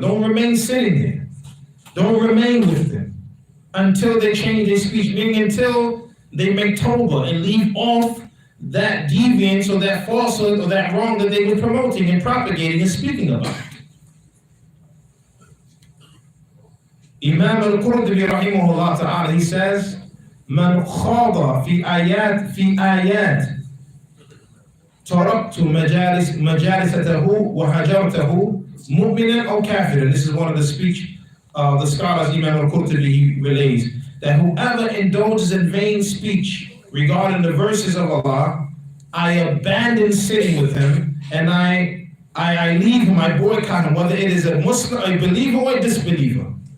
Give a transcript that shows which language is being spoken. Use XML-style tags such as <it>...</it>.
<en>Don't remain sitting there. Don't remain with them until they change their speech, meaning until they make tawbah and leave off that deviance or that falsehood or that wrong that they were promoting and propagating and speaking about. Imam al-Qurtubi rahimahullah ta'ala, he says,</en> <ar>من خاض في آيات تركت مجالسته وهجرته مؤمنا أو كافرا.</ar> <en>This is one of the speech of the scholars Imam al-Qurtubi relays, that whoever indulges in vain speech regarding the verses of Allah, I abandon sitting with him and I leave him, I boycott him, whether it is a Muslim, a believer or a disbeliever.</en>